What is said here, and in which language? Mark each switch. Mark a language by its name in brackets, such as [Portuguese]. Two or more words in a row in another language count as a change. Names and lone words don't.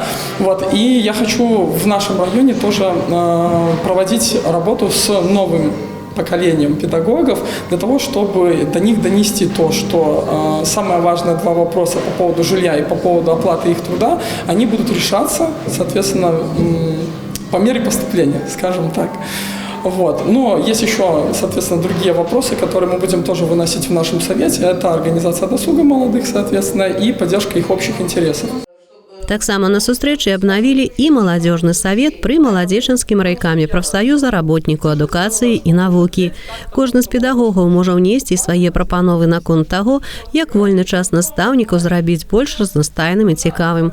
[Russian] Вот, и я хочу в нашем районе тоже проводить работу с новым поколением педагогов для того, чтобы до них донести то, что самое важное 2 вопроса по поводу жилья и по поводу оплаты их труда, они будут решаться, соответственно, по мере поступления, скажем так. Вот. Но есть еще, соответственно, другие вопросы, которые мы будем тоже выносить в нашем совете. Это организация досуга молодых, соответственно, и поддержка их общих интересов. [Belarusian] Таксама на сустрэчы абнавілі і маладзёжны савет пры маладзечанскім райкаме прафсаюза работніку адукацыі і навукі. Кожны з педагогаў можа ўнесці свае прапановы наконт таго, як вольны час настаўнікаў зрабіць больш разнастайным і цікавым.